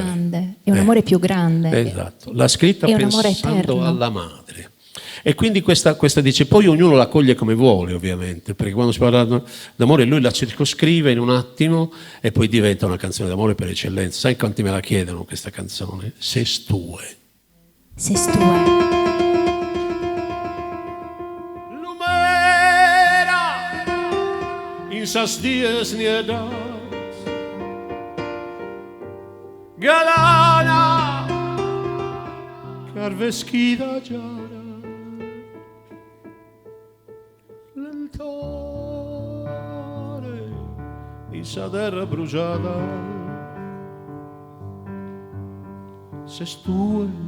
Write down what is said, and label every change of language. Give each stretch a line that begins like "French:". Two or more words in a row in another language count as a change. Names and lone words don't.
Italian: Grande, è un amore più grande. Esatto, l'ha scritta è un amore pensando eterno alla madre. E quindi questa dice, poi ognuno la coglie come vuole, ovviamente, perché quando si parla d'amore lui la circoscrive in un attimo e poi diventa una canzone d'amore per eccellenza. Sai quanti me la chiedono questa canzone?
Sardinian: Sestue. Sestue. Lumera in sas dies niedas galana carveschida giara l'altare in sa terra bruciata sestue